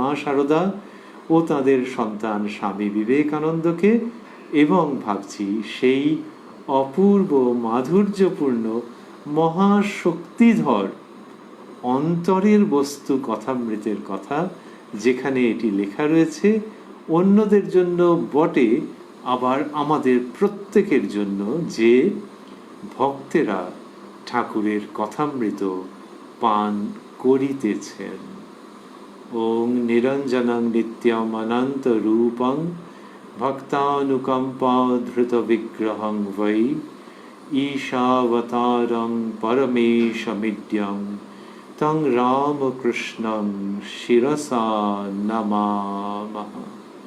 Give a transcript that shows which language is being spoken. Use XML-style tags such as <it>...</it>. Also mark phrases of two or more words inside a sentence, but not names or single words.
<bn>শারদা ও তাঁদের সন্তান স্বামী বিবেকানন্দকে, এবং ভাবছি সেই অপূর্ব মাধুর্যপূর্ণ মহাশক্তিধর অন্তরের বস্তু কথামৃতের কথা, যেখানে এটি লেখা রয়েছে অন্যদের জন্য বটে, আবার আমাদের প্রত্যেকের জন্য, যে ভক্তেরা ঠাকুরের কথামৃত পান করিতেছেন।</bn> <sa>ॐ निरञ्जनं नित्यम् अनन्त रूपं भक्तानुकम्पा धृत विग्रहं वै ईशावतारं परमेशमीड्यं तं रामकृष्णं शिरसा नमामः।</sa>